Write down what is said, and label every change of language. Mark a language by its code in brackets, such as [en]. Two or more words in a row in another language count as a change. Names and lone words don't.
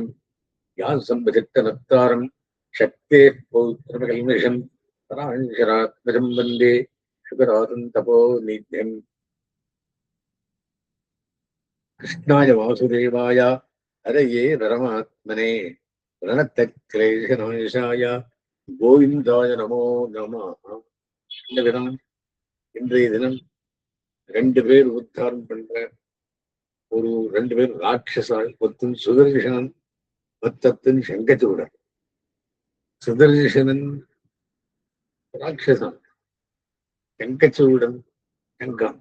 [sa] व्यासं भजत्तनत्तारं शक्तेः पौत्रमकल्मषं पराशरात्मजं वन्दे शुकरातं तपोनिध्यम्। कृष्णाय वासुदेवाय हरये परमात्मने प्रणतक्लेशनाशाय गोविन्दाय नमो नमः. [ta] இந்த தினம் இன்றைய தினம் ரெண்டு பேர் உத்தாரம் பண்ற ரெண்டு பேர் ராட்சசால். ஒருத்தன் சுதர்சனன், மொத்தத்தின் சங்கச்சூடன். சுதர்சனன் ராட்சசன், சங்கச்சூடன் சங்கம்.